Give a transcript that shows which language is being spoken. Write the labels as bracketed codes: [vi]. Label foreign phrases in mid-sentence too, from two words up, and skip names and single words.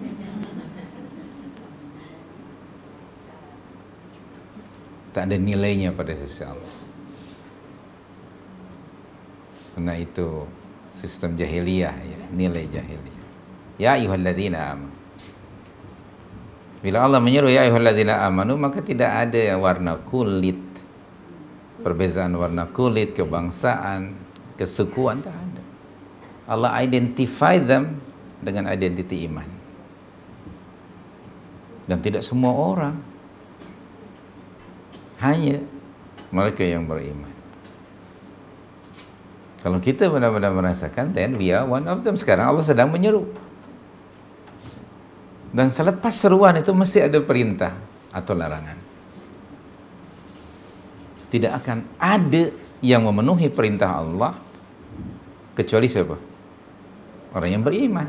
[ms] Tak ada nilainya pada sisi Allah. Karena itu sistem jahiliyah ya, nilai jahiliyah. [ar] يا أيها الذين آمنوا. [ms] Bila Allah menyeru [ar] يا أيها الذين آمنوا, [ms] maka tidak ada warna kulit, perbezaan warna kulit, kebangsaan, kesukuan, tak ada. Allah [en] identify them [ms] dengan identiti iman. Dan tidak semua orang, hanya mereka yang beriman. Kalau kita benar-benar merasakan, [en] then we are one of them. [ms] Sekarang Allah sedang menyeru. Dan selepas seruan itu mesti ada perintah atau larangan. Tidak akan ada yang memenuhi perintah Allah kecuali siapa? Orang yang beriman.